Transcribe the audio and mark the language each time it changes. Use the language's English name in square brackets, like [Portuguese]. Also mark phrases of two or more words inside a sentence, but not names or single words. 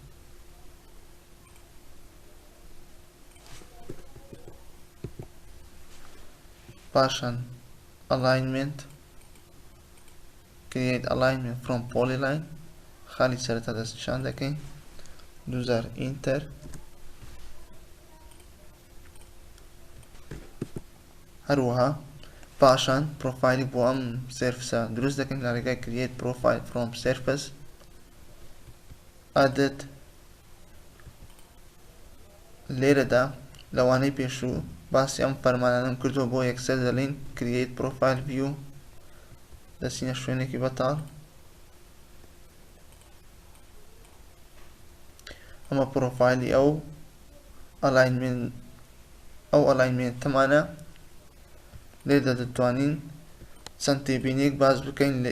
[Central Kurdish] پاشان [English] alignment create alignment from polyline [Central Kurdish] خاڵی سەرەتا دەستنیشان دەکەین دووزار enter هەروەها پاشان پرۆفایلی بۆ ئەم سێرفسە دروست دەکەین لە ڕێگای [English] create profile from surface added [Central Kurdish] لێرەدا لەوانەی پێشوو باسی ئەم فەرمانانەم کردووە بۆ یەکسەر دەڵێن [English] create profile view [Central Kurdish] دەچینە شوێنێکی بەتاڵ ئەمە پرۆفایلی ئەو ئەلاینمنتەمانە لێرەدا دەتوانین چەند تێبینیەک باز بکەین لە